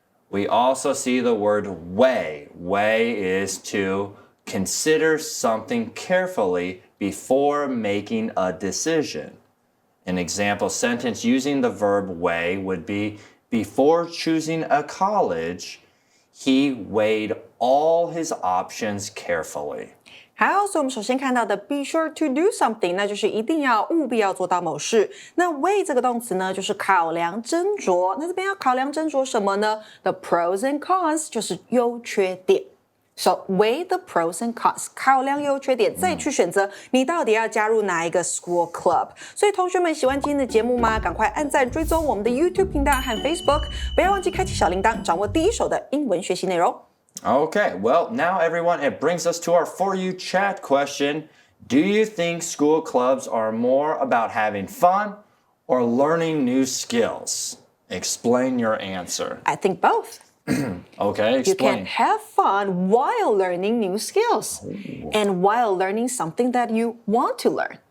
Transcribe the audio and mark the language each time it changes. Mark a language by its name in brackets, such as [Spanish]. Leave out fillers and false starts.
[English] We also see the word weigh. Weigh is to consider something carefully before making a decision. An example sentence using the verb weigh would be, before choosing a college, he weighed all his options carefully. [Chinese] 好，所以我们首先看到的 be sure to do something， 那就是一定要务必要做到某事。那 weigh 这个动词呢，就是考量斟酌。那这边要考量斟酌什么呢？ [English] The pros and cons [Chinese] 就是优缺点。 [English] So weigh the pros and cons， [Chinese] 考量优缺点，再去选择你到底要加入哪一个 school club。所以同学们喜欢今天的节目吗？赶快按赞追踪我们的 YouTube 频道和 Facebook， 不要忘记开启小铃铛，掌握第一手的英文学习内容。 [English] Okay, well, now everyone, it brings us to our For You chat question. Do you think school clubs are more about having fun or learning new skills? Explain your answer. I think both. Okay, explain. You can have fun while learning new skills and while learning something that you want to learn.